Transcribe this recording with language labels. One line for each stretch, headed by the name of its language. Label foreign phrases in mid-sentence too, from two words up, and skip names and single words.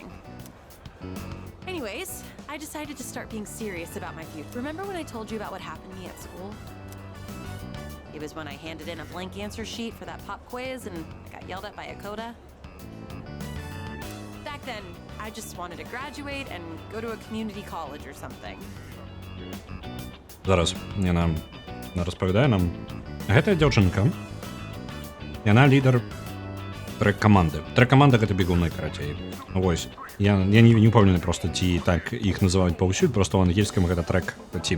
English: Anyways, I decided to start being serious about my future. Remember when I told you about what happened to me at school? It was when I handed in a blank answer sheet for that pop quiz and I got yelled at by Akoda. Back then, I just wanted to graduate and go to a community college or something.
Belarusian: Зараз яна распавядае нам. Гэтая дзяўчынка, яна лідар трэк-каманды. Трэк-каманда гэта бегуны, карацей. Вось. Я не упэўнены проста, ці так іх называюць паўсюль, проста ў ангельскім гэта трэк-тім.